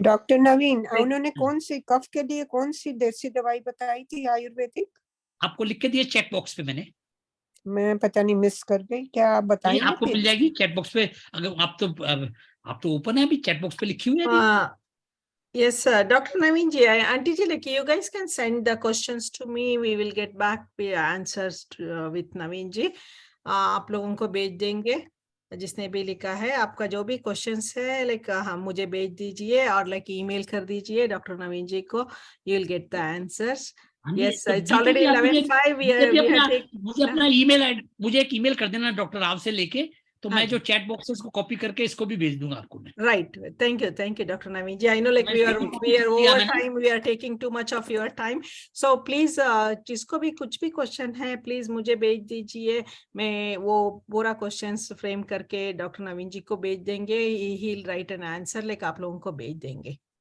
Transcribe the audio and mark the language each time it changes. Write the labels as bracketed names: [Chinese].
[Hindi] Doctor नवीन, उन्होंने कौन सी कफ के लिए कौन सी देसी दवाई बताई थी आयुर्वेदिक? आपको लिख के दिए चेक बॉक्स पे मैंने। मैं पता नहीं मिस कर गई, क्या आप बताएंगे? आपको मिल जाएगी चैट बॉक्स पे, अगर आप तो ओपन है अभी, चैट बॉक्स पे लिखी हुई है अभी। [English] Yes, sir. Dr. Naveen ji, Aunty ji, like you guys can send the questions to me. We will get back the answers with Naveen ji. [Hindi] आप लोगों को भेज देंगे, जिसने भी लिखा है। आपका जो भी क्वेश्चंस है लाइक हम मुझे भेज दीजिए और लाइक ईमेल कर दीजिए डॉक्टर नवीन जी को. [English] You will get the answers. Yes, [Hindi] तो [English] it's already 11:05. [Hindi] मुझे एक ईमेल कर देना डॉक्टर राव से लेके, तो मैं जो चैट बॉक्स है उसको कॉपी करके इसको भी भेज दूंगा आपको मैं। [English] Right. Thank you, Dr. Naveen ji. I know like we are over time. We are taking too much of your time. So please, [Hindi] जिसको भी कुछ भी क्वेश्चन है, प्लीज मुझे भेज दीजिए. मैं वो पूरा क्वेश्चंस फ्रेम करके डॉक्टर नवीन जी को भेज देंगे. [English] He'll write an answer, like [Hindi] आप लोगों को भेज देंगे.